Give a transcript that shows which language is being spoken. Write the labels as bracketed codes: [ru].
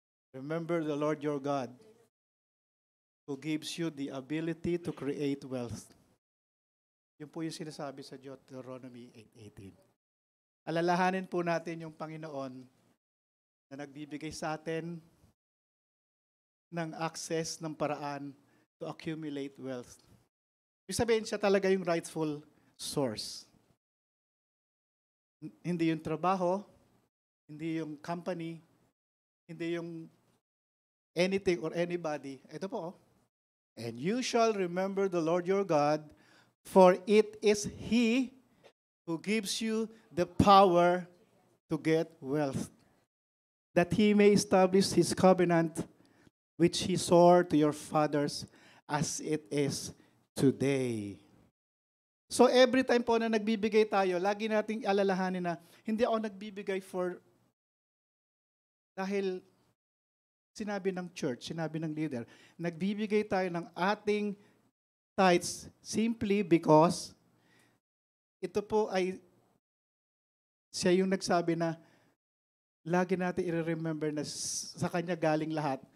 [en] Remember the Lord your God who gives you the ability to create wealth. [tl] Yun po yung sinasabi sa Deuteronomy 8:18. Alalahanin po natin yung Panginoon na nagbibigay sa atin ng access, ng paraan to accumulate wealth. Ibig sabihin, siya talaga yung rightful source. Hindi yung trabaho, hindi yung company, hindi yung anything or anybody. Ito po. [en] And you shall remember the Lord your God, for it is He who gives you the power to get wealth, that He may establish His covenant, which He swore to your fathers, as it is today. [tl] So every time po na nagbibigay tayo, lagi nating alalahanin na hindi ako nagbibigay dahil sinabi ng church, sinabi ng leader, nagbibigay tayo ng ating tithes simply because ito po ay siya yung nagsabi na lagi natin i-remember na sa Kanya galing lahat